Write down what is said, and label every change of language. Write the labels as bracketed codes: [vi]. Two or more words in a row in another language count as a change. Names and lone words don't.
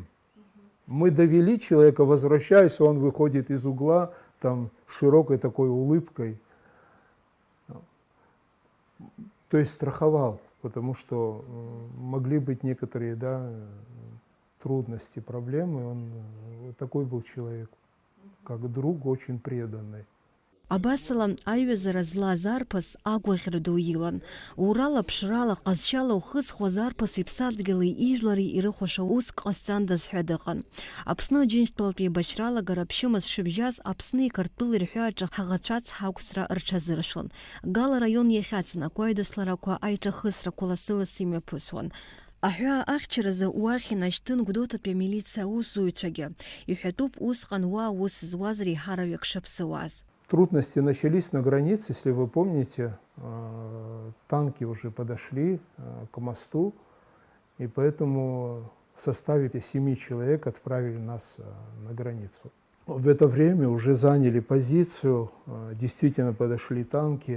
[ru] Мы довели человека, возвращаясь, он выходит из угла там широкой такой улыбкой. То есть страховал, потому что могли быть некоторые, да, трудности, проблемы. Он вот такой был человек, как друг, очень преданный. [ab] Абасала аҩазара злаз арԥыс агәаӷьра ду илан. Урала ԥшрала ҟазшьала ухызхуаз арԥыс иԥсадгьыли ижәлари ирыхәаша уск ҟазҵандаз ҳәа дыҟан. Аԥсны Аџьынџьтәылатәи еибашьралагара ԥшьымыз шыбжьаз Аԥсни Қырҭтәыли рҳәааҿы ҳаӷацәац ҳақәсра рҽазыршәон. Гала раион иахьацын акәаҩдасларақәа аиҿахысрақәа ласылас имҩаԥысуан. Аҳәаа ахьчаразы уахь инашьҭын Гәдоутәатәи амилициа аусзуҩцәагьы. Иҳәатәуп усҟан уа аус зуаз реиҳараҩык шыԥсыуаз. [ru] Трудности начались на границе, если вы помните, танки уже подошли к мосту, и поэтому в составе 7 человек отправили нас на границу. В это время уже заняли позицию, действительно подошли танки.